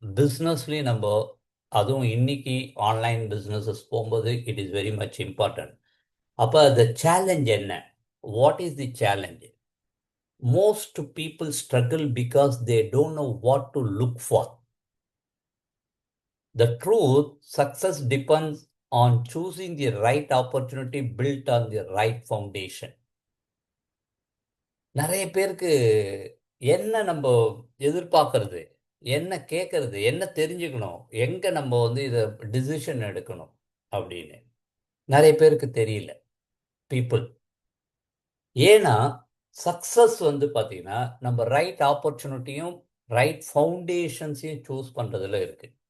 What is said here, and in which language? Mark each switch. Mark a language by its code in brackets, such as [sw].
[ta] பிஸ்னஸ்லேயும் நம்ம, அதுவும் இன்னைக்கு ஆன்லைன் பிஸ்னஸஸ் போகும்போது [en] It is very much important. அப்போ the challenge என்ன? What is the challenge? Most people struggle because they don't know what to look for. The truth, success depends on choosing the right opportunity built on the right foundation. [ta] நிறைய பேருக்கு என்ன நம்ம எதிர்பார்க்கறது, என்ன கேட்கறது, என்ன தெரிஞ்சுக்கணும், எங்க நம்ம வந்து இதை டிசிஷன் எடுக்கணும் அப்படின்னு நிறைய பேருக்கு தெரியல. பீப்புள் ஏன்னா சக்சஸ் வந்து பார்த்தீங்கன்னா நம்ம ரைட் ஆப்பர்ச்சுனிட்டியும் ரைட் ஃபவுண்டேஷன்ஸையும் சூஸ் பண்றதுல இருக்கு.